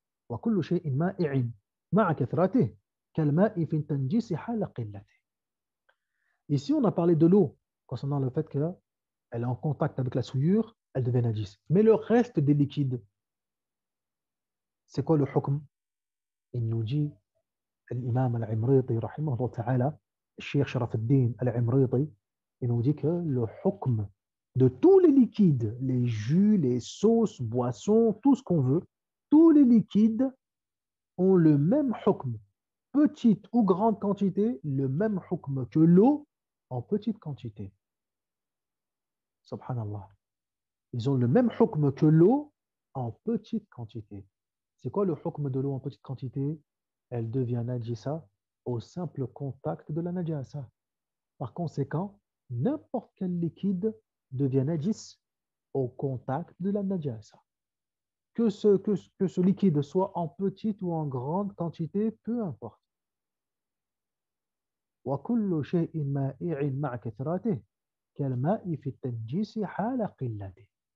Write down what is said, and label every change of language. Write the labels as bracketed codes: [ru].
[ar] وكل شيء مائع مع كثرته كالماء في التنجيس حال قلته. [fr] Ici, on a parlé de l'eau concernant le fait qu'elle est en contact avec la souillure, elle devient najis. Mais le reste des liquides, c'est quoi le hukm? Il nous dit l'imam al-Imriti, rahimahullah ta'ala, le cheikh Sharaf al-Din al-Imriti, il nous dit que le hukm de tous les liquides, les jus, les sauces, boissons, tout ce qu'on veut, tous les liquides ont le même hukm, petite ou grande quantité, le même hukm que l'eau en petite quantité. Subhanallah. Ils ont le même hukm que l'eau en petite quantité. C'est quoi le hukm de l'eau en petite quantité? Elle devient najisa au simple contact de la najasa. Par conséquent, n'importe quel liquide devient najis au contact de la najasa. Que ce liquide soit en petite ou en grande quantité, peu importe. [ar] وكل شيء مائع مع كثرته كالماء في التنجيس حال قلته.